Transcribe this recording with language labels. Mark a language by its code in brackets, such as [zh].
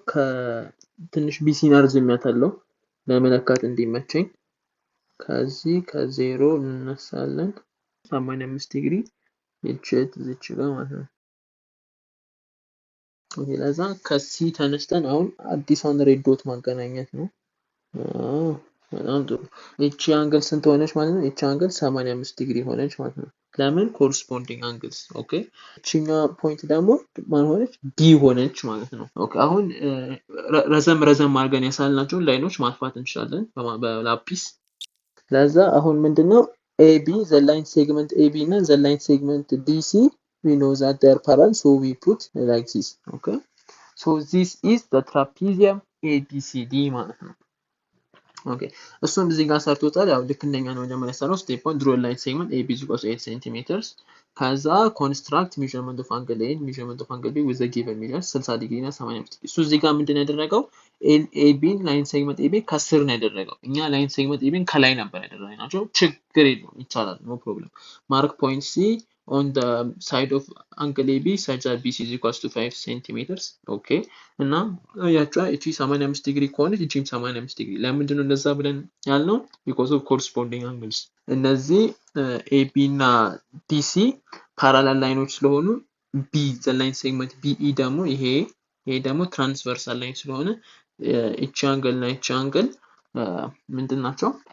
[am] ከትንሽ ቢሲን አርዝሚያታለሁ ለመለካት እንዲመቸኝ ከዚህ ከዜሮ እንነሳለን 85 ዲግሪ እቺት እዚች ጋር ማለት ነው። ኦኬ ለዛ ከሲ ተነስተን አሁን አዲሷን ሬድ ዶት ማገናኘት ነው። በጣም ጥሩ። እቺ አንግል ስንት ሆነች ማለት ነው? እቺ አንግል 85 ዲግሪ ሆነች ማለት ነው። ለምን ኮረስፖንዲንግ አንግልስ። ኦኬ እቺኛው ፖይንት ደግሞ ማን ሆነች? ዲ ሆነች ማለት ነው። ኦኬ አሁን ረዘም አድርገን ያሳልናቸውን ላይኖች ማጥፋት እንችላለን በላፒስ። ለዛ አሁን ምንድነው AB the line segment AB እና the line segment DC [en] we know that they are parallel, so we put like this. Okay, so this is the trapezium ABCD [am] ማለት ነው። ኦኬ እሱም እዚህ ጋር ሰርቶታል። ያው ልክ እንደኛ ነው መጀመሪያ ሰራው ስቴፕ 1 [en] draw a line segment AB equals 8 cm [am] ከዛ [en] construct measurement of angle A measurement of angle B with the given measure [am] 60 ዲግሪ እና 85 ዲግሪ። እሱ እዚህ ጋር ምንድነው ያደረገው? AB ላይን ሴግመንት AB ከስር ነው ያደረገው። እኛ ላይን ሴግመንት AB ከላይ ነበር ያደረግናቸው። ችግር የለውም ይቻላል፣ no problem. [en] Mark point C on the side of angle AB such that BC is equals to 5 centimeters. [am] Okay እና ያቻ እቺ 85 ዲግሪ ከሆነች እቺም 85 ዲግሪ። ለምንድነው እንደዛ ብለን ያልነው? [en] because of corresponding angles። [am] እነዚህ AB እና DC ፓራለል ላይኖች ስለሆኑ B the line segment BE ደግሞ ይሄ ደግሞ ትራንስቨርሳል ላይን ስለሆነ እቺ አንግል እና እቺ አንግል ምንድን ናቸው?